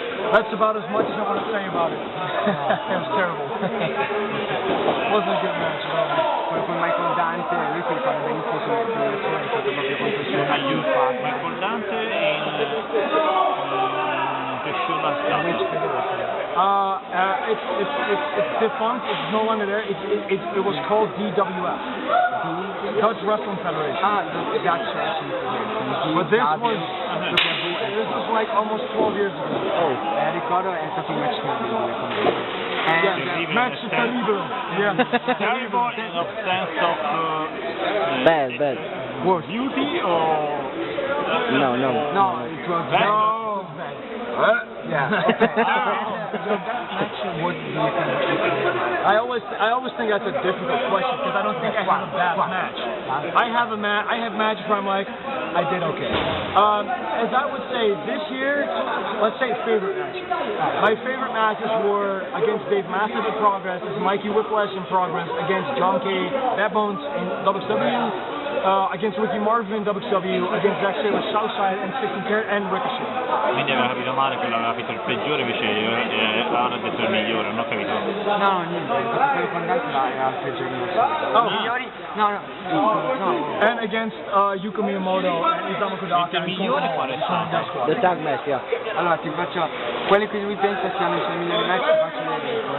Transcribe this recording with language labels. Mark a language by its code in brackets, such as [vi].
[en] That's about as much as I want to say about it. It was terrible. It wasn't a good match at all. [it] Con Michael Dante, lui si ricorda benissimo sulle proiezioni, è stato proprio contro il suo aiuto. [en] Michael Dante che show last it's defunct. It's no longer there. It was called DWF. Dutch Wrestling Federation. Dutch Wrestling Federation. But this was like almost 12 years ago. [it] Ricordo è stato un match terribile comunque. [en] Match terrible. Yeah. Terrible in a sense of Bad. beauty or No. No, it was No. bad. Yeah. So that match, what do you think? I always think that's a difficult question because I don't think I have a bad match. I have matches where I'm like, I did okay. As I would say this year, let's say favorite matches. My favorite matches were against Dave Mastiff in Progress, Mikey Whiplash in Progress, against John K. Bad Bones in WCW. Against Ricky Marvin in WCW, against Zack Sabre Southside and 16 Carat and Ricochet. [it] quindi aveva capito male, quello aveva capito il peggiore, invece io ora ho detto il migliore, non ho capito. No, niente, quello fondante era il peggiore. Migliori? No. [en] And against Yuka Miyamoto and Isamu Kodaka. [it] Il migliore qual è stato? [en] The tag match, yeah. [it] Allora ti faccio quelli che lui pensa siano i suoi migliori match, ti faccio l'elenco.